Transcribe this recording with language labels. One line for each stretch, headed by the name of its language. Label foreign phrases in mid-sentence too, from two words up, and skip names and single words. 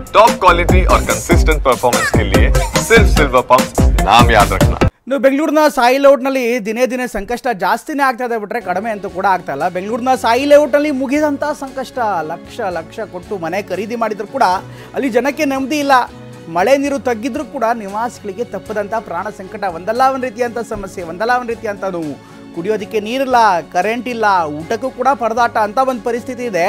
Hindi: टॉप क्वालिटी और कंसिस्टेंट परफॉर्मेंस के लिए सिर्फ सिल्वर पंप नाम याद रखना।
Kannada: ಇನ್ನು ಬೆಂಗಳೂರಿನ ಸಾಯಿ ಲೇಔಟ್ನಲ್ಲಿ ದಿನೇ ದಿನೇ ಸಂಕಷ್ಟ ಜಾಸ್ತಿನೇ ಆಗ್ತಾ ಇದೆ ಬಿಟ್ಟರೆ ಕಡಿಮೆ ಅಂತೂ ಕೂಡ ಆಗ್ತಾ ಇಲ್ಲ. ಬೆಂಗಳೂರಿನ ಸಾಯಿ ಲೇಔಟ್ನಲ್ಲಿ ಮುಗಿದಂಥ ಸಂಕಷ್ಟ. ಲಕ್ಷ ಲಕ್ಷ ಕೊಟ್ಟು ಮನೆ ಖರೀದಿ ಮಾಡಿದ್ರು ಕೂಡ ಅಲ್ಲಿ ಜನಕ್ಕೆ ನೆಮ್ಮದಿ ಇಲ್ಲ. ಮಳೆ ನೀರು ತಗ್ಗಿದ್ರೂ ಕೂಡ ನಿವಾಸಿಗಳಿಗೆ ತಪ್ಪದಂಥ ಪ್ರಾಣ ಸಂಕಟ. ಒಂದಲ್ಲ ಒಂದು ರೀತಿಯಂಥ ಸಮಸ್ಯೆ, ಒಂದಲ್ಲ ಒಂದು ರೀತಿಯಂಥ ನೋವು. ಕುಡಿಯೋದಕ್ಕೆ ನೀರಿಲ್ಲ, ಕರೆಂಟ್ ಇಲ್ಲ, ಊಟಕ್ಕೂ ಕೂಡ ಪರದಾಟ ಅಂತ ಒಂದು ಪರಿಸ್ಥಿತಿ ಇದೆ.